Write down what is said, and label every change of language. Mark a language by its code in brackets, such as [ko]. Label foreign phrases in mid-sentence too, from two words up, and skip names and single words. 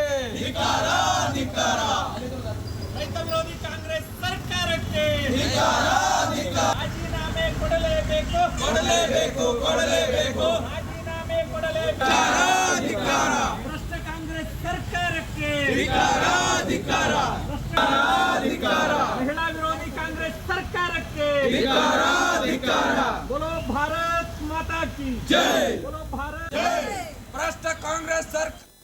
[kn] ರೈತ ವಿರೋಧಿ ಕಾಂಗ್ರೆಸ್ ಸರ್ಕಾರಕ್ಕೆ ರಾಜೀನಾಮೆ ಕೊಡಲೇಬೇಕು ಕೊಡಲೇಬೇಕು ಕೊಡಲೇಬೇಕು ಭ್ರಷ್ಟ ಕಾಂಗ್ರೆಸ್ ಸರ್ಕಾರಕ್ಕೆ ಮಹಿಳಾ ವಿರೋಧಿ ಕಾಂಗ್ರೆಸ್ ಸರ್ಕಾರಕ್ಕೆ [hi] बोलो भारत माता की जय बोलो भारत भ्रष्ट कांग्रेस सरकार